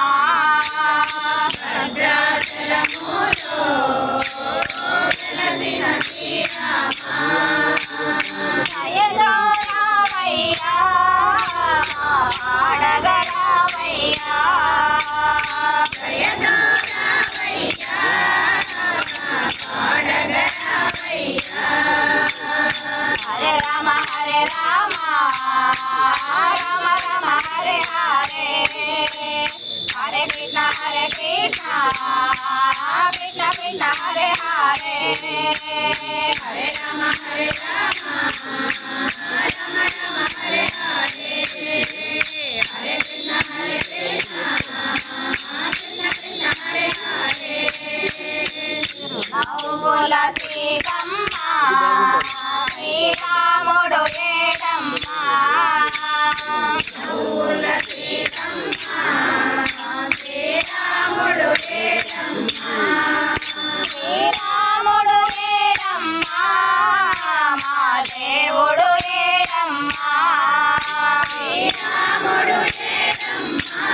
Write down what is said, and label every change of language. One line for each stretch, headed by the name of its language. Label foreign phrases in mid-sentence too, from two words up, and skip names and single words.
Telugu: భద్రాచలములో వెలసిన శ్రీరామ జయ రామయ్యా పాడగలవయ్యా జయ రామయ్యా పాడగలవయ్యా హరే రామ రామ
Sanskrit: రామ హరే హరే హరే కృష్ణ కృష్ణ కృష్ణ కృష్ణ హరే హరే హరే రామ రామ రామ రామ హరే హరే హరే కృష్ణ కృష్ణ కృష్ణ కృష్ణ హరే హరే
Telugu: నవ్వుల సీతమ్మ శ్రీరాముడు లేడమ్మ నవ్వుల సీతమ్మ శ్రీరాముడు లేడమ్మ శ్రీరాముడు లేడమ్మ మా దేవుడు లేడమ్మ శ్రీరాముడు లేడమ్మ